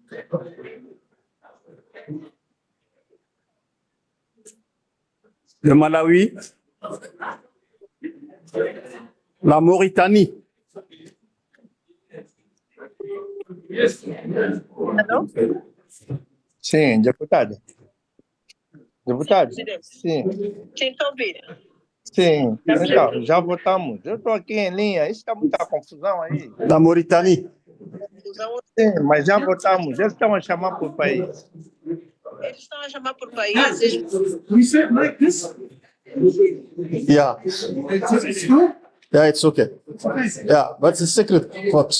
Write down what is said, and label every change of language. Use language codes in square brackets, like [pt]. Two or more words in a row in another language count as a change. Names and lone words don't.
[fr] Le Malawi, la Mauritanie. [pt] Alô? Sim, deputado. Deputado, sim. Quem está ouvindo? Sim, então, já votamos. Eu estou aqui em linha, isso está muita confusão aí. Da Mauritanie. Sim, mas já votamos. Eles estão a chamar por país. Eles estão a chamar por países. [en] Yeah. Yeah, it's okay. Yeah, but it's a secret vote.